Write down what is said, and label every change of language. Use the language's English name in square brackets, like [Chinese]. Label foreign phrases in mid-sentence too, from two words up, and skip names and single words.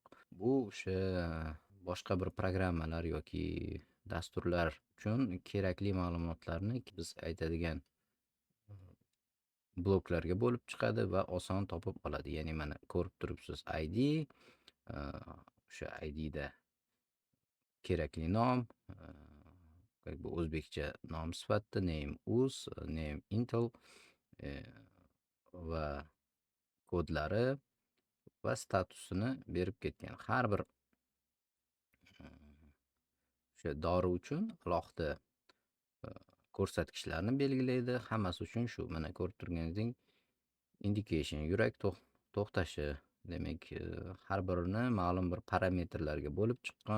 [Uzbek] Bu o'sha boshqa bir programmalar yoki dasturlar uchun kerakli ma'lumotlarni biz aytadigan bloklarga bo'lib chiqadi va oson topib oladi. Ya'ni mana ko'rib turibsiz, ID, o'sha IDda kerakli nom, bu o'zbekcha nom sifatida name uz, name intel va kodlari va statusini berib ketgan. Har bir o'sha dori uchun alohida ko'rsatkichlarni belgilaydi. Hammasi uchun shu. Mana ko'rib turganingizdek, indication yurak to'xtashi, demak har birini ma'lum bir parametrlarga bo'lib chiqqan.